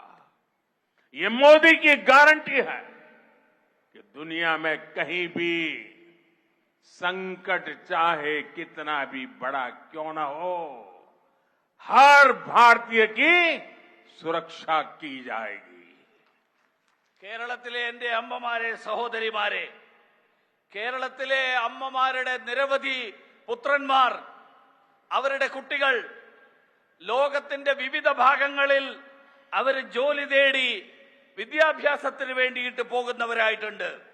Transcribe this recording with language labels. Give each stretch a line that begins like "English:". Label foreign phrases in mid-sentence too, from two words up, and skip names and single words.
Hindi: ये मोदी की गारंटी है कि दुनिया में कहीं भी संकट चाहे कितना भी बड़ा क्यों ना हो, हर भारतीय की सुरक्षा की जाएगी।
Malayalam: കേരളത്തിലെ എന്റെ അമ്മമാരെ, സഹോദരിമാരെ, കേരളത്തിലെ അമ്മമാരുടെ നിരവധി പുത്രന്മാർ, അവരുടെ കുട്ടികൾ ലോകത്തിന്റെ വിവിധ ഭാഗങ്ങളിൽ അവർ ജോലി തേടി വിദ്യാഭ്യാസത്തിന് വേണ്ടിയിട്ട് പോകുന്നവരായിട്ടുണ്ട്.